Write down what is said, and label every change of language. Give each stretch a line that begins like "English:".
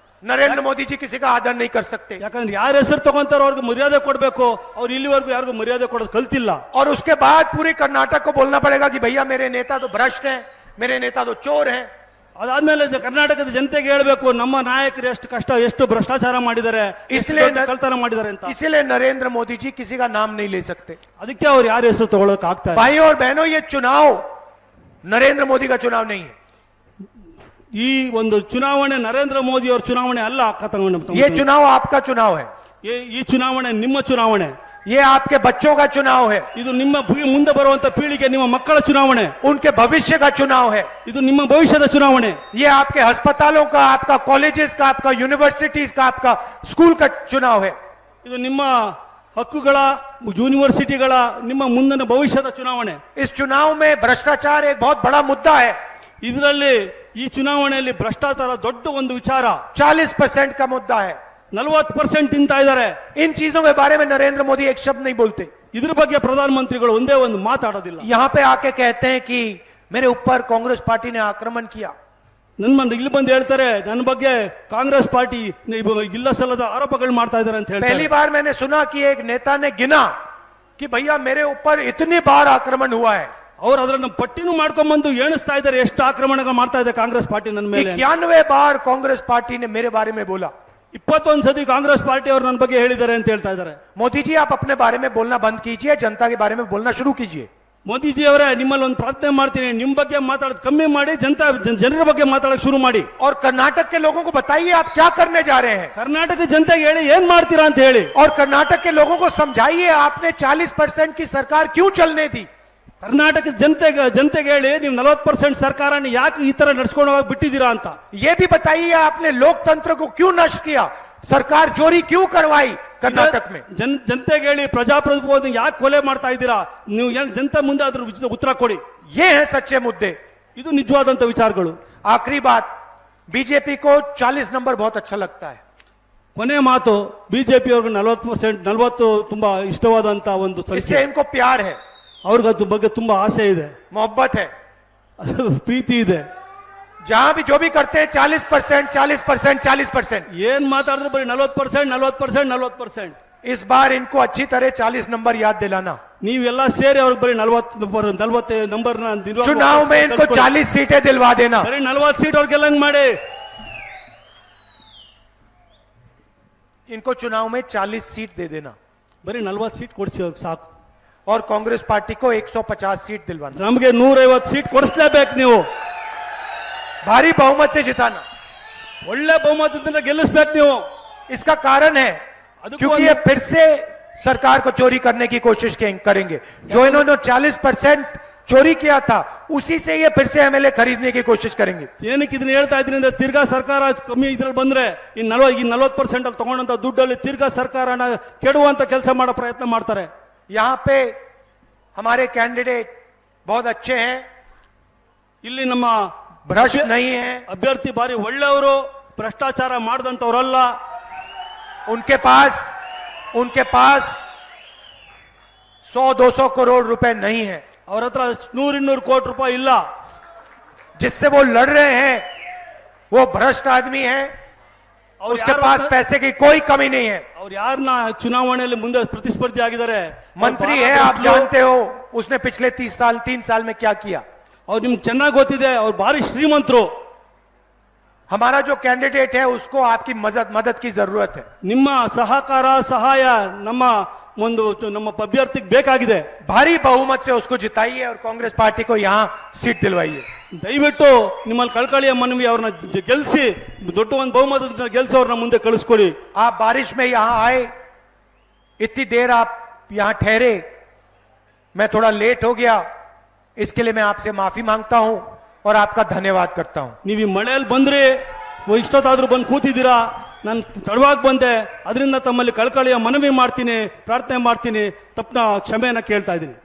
Hindi: नरेंद्र मोदी जी किसी का आदर नहीं कर सकते.
Kannada: ಯಾಕಂದ್ರೆ ಯಾರ ಹೆಸರು ತಗೊಂತಾರೋ ಅವ್ರಿಗೆ ಮರ್ಯಾದೆ ಕೊಡಬೇಕು. ಅವ್ರು ಇಲ್ಲಿವರೆಗೂ ಯಾರಿಗೂ ಮರ್ಯಾದೆ ಕೊಡೋದು ಕಲ್ತಿಲ್ಲ.
Hindi: और उसके बाद पूरी कर्नाटक को बोलना पड़ेगा कि भैया मेरे नेता तो भ्रष्ट हैं, मेरे नेता तो चोर हैं.
Kannada: ಅದಾದ್ಮೇಲೆ ಕರ್ನಾಟಕದ ಜನತೆಗೆ ಹೇಳ್ಬೇಕು ನಮ್ಮ ನಾಯಕರು ಎಷ್ಟು ಭ್ರಷ್ಟಾಚಾರ ಮಾಡಿದ್ದಾರೆ,
Hindi: इसलिए
Kannada: ಕಳ್ತನ ಮಾಡಿದ್ದಾರೆ ಅಂತ.
Hindi: इसलिए नरेंद्र मोदी जी किसी का नाम नहीं ले सकते.
Kannada: ಅದಕ್ಕೆ ಅವ್ರು ಯಾರ ಹೆಸರು ತಗೊಳಕ್ ಆಗ್ತಾ ಇಲ್ಲ.
Hindi: भाई और बहनों, ये चुनाव नरेंद्र मोदी का चुनाव नहीं है.
Kannada: ಈ ಒಂದು ಚುನಾವಣೆ ನರೇಂದ್ರ ಮೋದಿ ಅವರ ಚುನಾವಣೆ ಅಲ್ಲ.
Hindi: ये चुनाव आपका चुनाव है.
Kannada: ಈ ಚುನಾವಣೆ ನಿಮ್ಮ ಚುನಾವಣೆ.
Hindi: ये आपके बच्चों का चुनाव है.
Kannada: ಇದು ನಿಮ್ಮ ಮುಂದೆ ಬರುವಂತ ಪೀಳಿಗೆ ನಿಮ್ಮ ಮಕ್ಕಳ ಚುನಾವಣೆ.
Hindi: उनके भविष्य का चुनाव है.
Kannada: ಇದು ನಿಮ್ಮ ಭವಿಷ್ಯದ ಚುನಾವಣೆ.
Hindi: ये आपके अस्पतालों का, आपका कॉलेजेस का, आपका यूनिवर्सिटीज का, आपका स्कूल का चुनाव है.
Kannada: ಇದು ನಿಮ್ಮ ಹಕ್ಕುಗಳ, ಯೂನಿವರ್ಸಿಟಿಗಳ, ನಿಮ್ಮ ಮುಂದಿನ ಭವಿಷ್ಯದ ಚುನಾವಣೆ.
Hindi: इस चुनाव में भ्रष्टाचार एक बहुत बड़ा मुद्दा है.
Kannada: ಇದರಲ್ಲಿ ಈ ಚುನಾವಣೆಯಲ್ಲಿ ಭ್ರಷ್ಟಾಚಾರ ದೊಡ್ಡ ಒಂದು ವಿಚಾರ.
Hindi: 40% का मुद्दा है.
Kannada: 40% ತಿಂತಾ ಇದ್ದಾರೆ.
Hindi: इन चीजों के बारे में नरेंद्र मोदी एक शब्द नहीं बोलते।
Kannada: ಇದ್ರ ಬಗ್ಗೆ ಪ್ರಧಾನ ಮಂತ್ರಿಗಳು ಒಂದೇ ಒಂದು ಮಾತಾಡೋದಿಲ್ಲ.
Hindi: यहां पे आके कहते हैं कि मेरे ऊपर कांग्रेस पार्टी ने आक्रमण किया।
Kannada: ಇಲ್ಲಿ ಬಂದು ಹೇಳ್ತಾರೆ ನನ್ನ ಬಗ್ಗೆ ಕಾಂಗ್ರೆಸ್ ಪಾರ್ಟಿ ಇಲ್ಲ ಸಲ್ಲದ ಆರೋಪಗಳು ಮಾಡ್ತಾ ಇದ್ದಾರೆ ಅಂತ
Hindi: पहली
Kannada: ಹೇಳ್ತಾರೆ.
Hindi: बार मैंने सुना कि एक नेता ने गिना कि भैया मेरे ऊपर इतनी बार आक्रमण हुआ है।
Kannada: ಅವ್ರು ಅದನ್ನ ಪಟ್ಟಿನೂ ಮಾಡ್ಕೊಂಡ್ ಬಂದು ಎಣಿಸ್ತಾ ಇದ್ದಾರೆ ಎಷ್ಟು ಆಕ್ರಮಣಗಳು ಮಾಡ್ತಾ ಇದೆ ಕಾಂಗ್ರೆಸ್ ಪಾರ್ಟಿ ನನ್ನ ಮೇಲೆ.
Hindi: 91 बार कांग्रेस पार्टी ने मेरे बारे में बोला।
Kannada: 21 ಸತಿ ಕಾಂಗ್ರೆಸ್ ಪಾರ್ಟಿ ಅವರು ನನ್ನ ಬಗ್ಗೆ ಹೇಳಿದ್ದಾರೆ ಅಂತ ಹೇಳ್ತಾ ಇದ್ದಾರೆ.
Hindi: मोदी जी आप अपने बारे में बोलना बंद कीजिए, जनता के बारे में बोलना शुरू कीजिए।
Kannada: ಮೋದಿಜಿ ಅವರೇ ನಿಮ್ಮಲ್ಲಿ ಒಂದು ಪ್ರಾರ್ಥನೆ ಮಾಡ್ತೀನಿ, ನಿಮ್ ಬಗ್ಗೆ ಮಾತಾಡೋದು ಕಮ್ಮಿ ಮಾಡಿ ಜನರ ಬಗ್ಗೆ ಮಾತಾಡಕ್ ಶುರು ಮಾಡಿ.
Hindi: और कर्नाटक के लोगों को बताइए आप क्या करने जा रहे हैं।
Kannada: ಕರ್ನಾಟಕ ಜನತೆಗೆ ಹೇಳಿ ಏನ್ ಮಾಡ್ತೀರಾ ಅಂತ ಹೇಳಿ.
Hindi: और कर्नाटक के लोगों को समझाइए आपने 40% की सरकार क्यों चलने दी।
Kannada: ಕರ್ನಾಟಕ ಜನತೆಗೆ ಹೇಳಿ ನೀವು 40% ಸರ್ಕಾರನ ಯಾಕೆ ಈ ತರ ನಡ್ಸ್ಕೊಂಡು ಹೋಗಿ ಬಿಟ್ಟಿದ್ದೀರಾ ಅಂತ.
Hindi: ये भी बताइए आपने लोकतंत्र को क्यों नष्ट किया, सरकार चोरी क्यों करवाई कर्नाटक में।
Kannada: ಜನತೆಗೆ ಹೇಳಿ ಪ್ರಜಾಪ್ರಭುತ್ವ ಯಾಕೆ ಕೊಲೆ ಮಾಡ್ತಾ ಇದ್ದೀರಾ, ನೀವು ಜನತೆ ಮುಂದೆ ಅದ್ರ ಉತ್ತರ ಕೊಡಿ.
Hindi: ये हैं सच्चे मुद्दे।
Kannada: ಇದು ನಿಜವಾದಂತ ವಿಚಾರಗಳು.
Hindi: आखिरी बात, बीजेपी को 40 नंबर बहुत अच्छा लगता है।
Kannada: ಕೊನೆ ಮಾತು, ಬಿಜೆಪಿ ಅವ್ರಿಗೆ 40 ತುಂಬಾ ಇಷ್ಟವಾದಂತ ಒಂದು
Hindi: इससे
Kannada: ಸಂಖ್ಯೆ.
Hindi: इनको प्यार है,
Kannada: ಅವ್ರಿಗೆ ಅದ್ರ ಬಗ್ಗೆ ತುಂಬಾ ಆಸೆ ಇದೆ,
Hindi: मोहब्बत है।
Kannada: ಪ್ರೀತಿ ಇದೆ.
Hindi: जहां भी जो भी करते हैं 40%, 40%, 40%।
Kannada: ಏನ್ ಮಾತಾಡಿದ್ರೆ ಬರೀ 40%.
Hindi: इस बार इनको अच्छी तरह 40 नंबर याद दिलाना।
Kannada: ನೀವೆಲ್ಲ ಸೇರಿ ಅವ್ರಿಗೆ ಬರೀ 40 ನಂಬರ್
Hindi: चुनाव में इनको 40 सीटें दिलवा देना।
Kannada: ಬರೀ 40 ಸೀಟ್ ಅವ್ರಿಗೆ ಗೆಲ್ಲಂಗ್ ಮಾಡಿ.
Hindi: इनको चुनाव में 40 सीट दे देना
Kannada: ಬರೀ 40 ಸೀಟ್ ಕೊಡ್ಸಿ ಸಾಕು.
Hindi: और कांग्रेस पार्टी को 150 सीट दिलवाना,
Kannada: ನಮಗೆ 150 ಸೀಟ್ ಕೊಡಿಸ್ಲೇಬೇಕು. ನೀವು
Hindi: भारी बहुमत से जिताना।
Kannada: ಒಳ್ಳೆ ಬಹುಮತದಿಂದ ಗೆಲ್ಲಿಸ್ಬೇಕು ನೀವು.
Hindi: इसका कारण है
Kannada: ಅದಕ್ಕೂ
Hindi: क्योंकि ये फिर से सरकार को चोरी करने की कोशिश करेंगे। जो इन्होंने 40% चोरी किया था उसी से ये फिर से एमएलए खरीदने की कोशिश करेंगे।
Kannada: ಏನಕ್ಕೆ ಇದನ್ನ ಹೇಳ್ತಾ ಇದ್ದೀನಿ ಅಂದ್ರೆ ತಿರ್ಗಾ ಸರ್ಕಾರ ಕಮ್ಮಿ ಇದ್ರಲ್ಲಿ ಬಂದ್ರೆ ಈ 40% ಅಲ್ಲಿ ತಗೊಂಡಂತ ದುಡ್ಡಲ್ಲಿ ತಿರ್ಗಾ ಸರ್ಕಾರನ ಕೆಡುವಂತ ಕೆಲಸ ಮಾಡೋ ಪ್ರಯತ್ನ ಮಾಡ್ತಾರೆ.
Hindi: यहाँ पे हमारे कैंडिडेट बहुत अच्छे हैं,
Kannada: ಇಲ್ಲಿ ನಮ್ಮ
Hindi: भ्रष्ट नहीं है।
Kannada: ಅಭ್ಯರ್ಥಿ ಬಾರಿ ಒಳ್ಳೆಯವರು, ಭ್ರಷ್ಟಾಚಾರ ಮಾಡದಂತವರಲ್ಲ.
Hindi: उनके पास 100-200 करोड़ रुपए नहीं है
Kannada: ಅವ್ರ ಹತ್ರ 100-200 ಕೋಟಿ ರೂಪಾಯಿ ಇಲ್ಲ.
Hindi: जिससे वो लड़ रहे हैं वो भ्रष्ट आदमी है, उसके पास पैसे की कोई कमी नहीं है।
Kannada: ಅವ್ರು ಯಾರನ್ನ ಚುನಾವಣೆಯಲ್ಲಿ ಮುಂದೆ ಪ್ರತಿಸ್ಪರ್ಧಿ ಆಗಿದ್ದಾರೆ,
Hindi: मंत्री है, आप जानते हो उसने पिछले 3 साल में क्या किया।
Kannada: ಅವ್ರು ನಿಮ್ಗೆ ಚೆನ್ನಾಗಿ ಗೊತ್ತಿದೆ, ಅವ್ರು ಭಾರಿ ಶ್ರೀಮಂತರು.
Hindi: हमारा जो कैंडिडेट है उसको आपकी मदद की जरूरत है।
Kannada: ನಿಮ್ಮ ಸಹಕಾರ ಸಹಾಯ ನಮ್ಮ ಅಭ್ಯರ್ಥಿಗೆ ಬೇಕಾಗಿದೆ.
Hindi: भारी बहुमत से उसको जिताइए और कांग्रेस पार्टी को यहाँ सीट दिलवाइए।
Kannada: ದಯವಿಟ್ಟು ನಿಮ್ಮಲ್ಲಿ ಕಳ್ಕಳಿಯ ಮನವಿ, ಅವ್ರನ್ನ ಗೆಲ್ಸಿ, ದೊಡ್ಡ ಒಂದು ಬಹುಮತದಿಂದ ಗೆಲ್ಸಿ ಅವ್ರನ್ನ ಮುಂದೆ ಕಳಿಸ್ಕೊಡಿ.
Hindi: आप बारिश में यहाँ आए, इतनी देर आप यहाँ ठहरे, मैं थोड़ा लेट हो गया, इसके लिए मैं आपसे माफी मांगता हूं और आपका धन्यवाद करता हूं।
Kannada: ನೀವು ಈ ಮಳೆಯಲ್ಲಿ ಬಂದ್ರಿ, ಇಷ್ಟೊತ್ತಾದ್ರೂ ಬಂದು ಕೂತಿದ್ದೀರಾ, ನಾನು ತಡವಾಗಿ ಬಂದೆ, ಅದರಿಂದ ತಮ್ಮಲ್ಲಿ ಕಳ್ಕಳಿಯ ಮನವಿ ಮಾಡ್ತೀನಿ, ಪ್ರಾರ್ಥನೆ ಮಾಡ್ತೀನಿ, ತಪ್ಪನ ಕ್ಷಮೆಯನ್ನ ಕೇಳ್ತಾ ಇದ್ದೀನಿ.